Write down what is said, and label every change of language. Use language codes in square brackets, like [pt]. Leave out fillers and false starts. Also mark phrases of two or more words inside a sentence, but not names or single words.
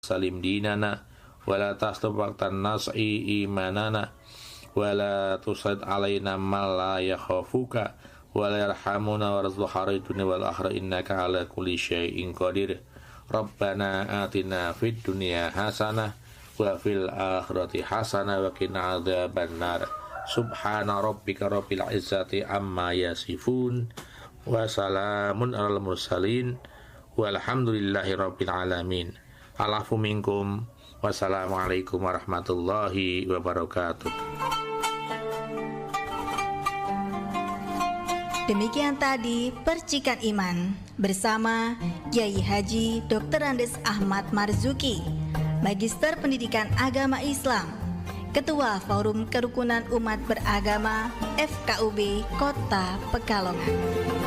[ar] سلم ديننا ولا تسلب وقت نزع إيماننا ولا تسلط علينا من لا يخافك ولا يرحمنا وارزقنا الدنيا والآخرة إنك على كل شيء قدير ربنا آتنا في الدنيا حسنة وفي الآخرة حسنة وقنا عذاب النار سبحان ربك رب العزة عما يصفون وسلام على المرسلين والحمد لله رب العالمين. العفو منكم. والسلام عليكم ورحمة الله وبركاته. [id] Demikian tadi Percikan Iman bersama Kiai Haji Dr. Andes Ahmad Marzuki, Magister Pendidikan Agama Islam, Ketua Forum Kerukunan Umat Beragama FKUB Kota Pekalongan.